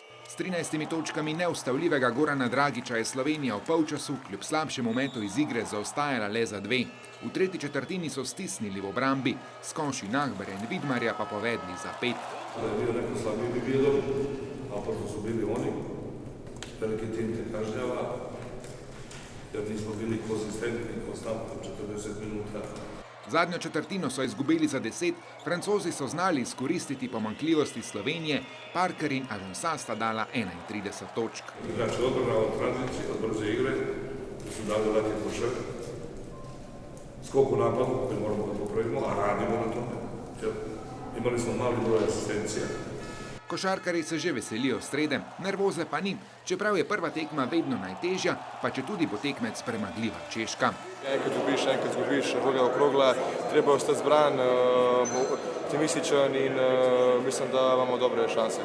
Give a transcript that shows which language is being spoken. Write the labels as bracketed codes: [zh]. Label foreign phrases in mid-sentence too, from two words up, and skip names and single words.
[sl] S 13 točkami neustavljivega Gorana Dragića je Slovenija v polčasu kljub slabšemu metu iz igre zaostajala le za 2. V tretji četrtini so stisnili v obrambi, s koši Nahbarja in Vidmarja pa povedli za 5. [sr] Da je bio neko slabiji bi bilo, naprosto su bili oni. Veliki tim te kažnjava, jer nismo bili konzistentni i konstantno 40 minuta. [sl] Zadnjo četrtino so izgubili za 10, Francozi so znali izkoristiti pomanjkljivosti Slovenije, Parker in Alonsa sta dala 31 točk. [sr] Igrač je odbrao od tranzicije, od brze igre, su dali laki košak, skok u napadu koji moramo da popravimo, a radimo na tome. Imali smo mali broj asistencija. [sl] Košarkarji se že veselijo srede, nervoze pa ni, čeprav je prva tekma vedno najtežja, pa če tudi bo tekmec premagljiva Češka. Enkrat dobiš, enkrat zgubiš, druga okrogla, treba ostati zbran, optimističen in mislim, da imamo dobre šanse.